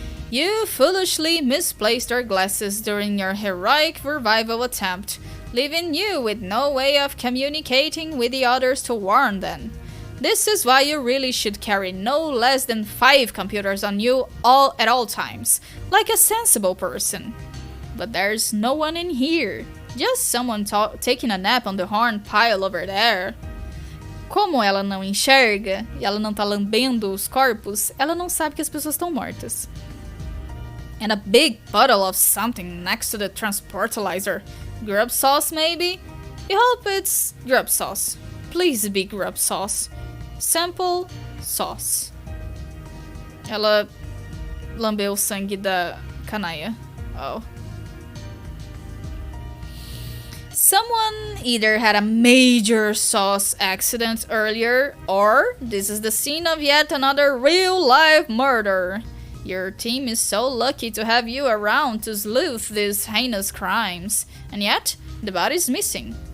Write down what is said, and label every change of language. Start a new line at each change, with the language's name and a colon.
English: You foolishly misplaced your glasses during your heroic revival attempt, leaving you with no way of communicating with the others to warn them. This is why you really should carry no less than 5 computers on you at all times, like a sensible person. But there's no one in here, just someone taking a nap on the horn pile over there.
Portuguese: Como ela não enxerga e ela não tá lambendo os corpos, ela não sabe que as pessoas estão mortas.
English: And a big bottle of something next to the transportalizer. Grub sauce, maybe? You hope it's grub sauce. Please be grub sauce. Sample sauce.
Portuguese: Ela lambeu o sangue da canalha.
English: Oh. Someone either had a major sauce accident earlier, or this is the scene of yet another real-life murder. Your team is so lucky to have you around to sleuth these heinous crimes, and yet the body's missing.